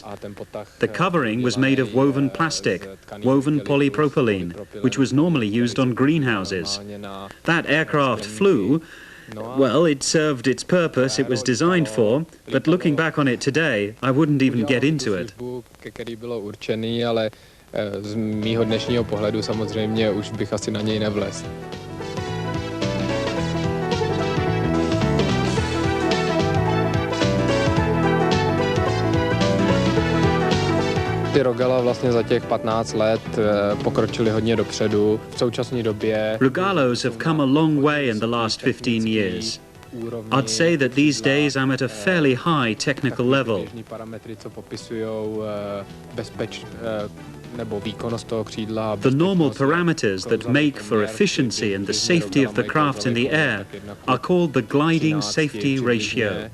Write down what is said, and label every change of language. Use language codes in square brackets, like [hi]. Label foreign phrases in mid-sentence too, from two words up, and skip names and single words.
[en] The covering was made of woven plastic, woven polypropylene, which was normally used on greenhouses. That aircraft flew. Well, it served its purpose it was designed for, but looking back on it today, I wouldn't even get into it. [cs] Z mýho dnešního pohledu samozřejmě už bych asi na něj nevlez. Ty Regala vlastně za těch 15 let pokročily hodně dopředu. V současné době [en] Regalos have come a long way in the last 15 years. I'd say that these days I'm at a fairly high technical level. The normal parameters that make for efficiency and the safety of the craft in the air are called the gliding safety ratio.